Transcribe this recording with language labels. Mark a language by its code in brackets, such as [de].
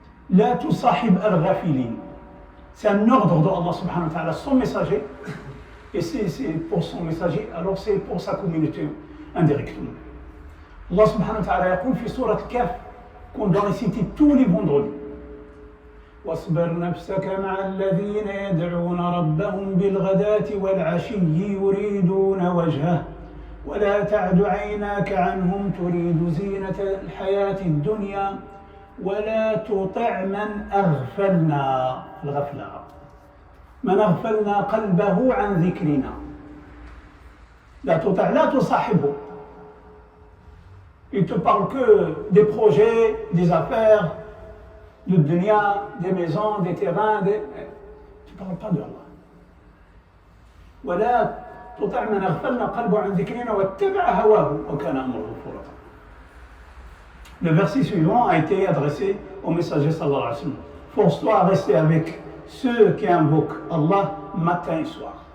[fr] La tusahib al-ghafilin. C'est un ordre de Allah subhanahu wa ta'ala, son messager. Et c'est pour son messager, alors c'est pour sa communauté indirectement. Allah subhanahu wa ta'ala dit [ar] في سورة الكهف [fr] qu'on doit réciter tous les vendredis. [ar] واصبر نفسك مع الذين يدعون ربهم بالغداة والعشي يريدون وجهه ولا تعد عيناك عنهم تريد زينة الحياة الدنيا ولا تطع من أغفلنا الغفلة من أغفلنا قلبه عن ذكرنا لا تطع لا تصاحبه. [fr] Il te parle que des projets, des affaires, de dunya, des maisons, des terrains, tu ne parles pas de Allah. [ar] ولا تطع من أغفلنا قلبه عن ذكرنا واتبع هواه وكان أمره فرطا. [fr] Le verset suivant a été adressé au messager sallallahu alayhi wa sallam. Force-toi à rester avec ceux qui invoquent Allah matin et soir.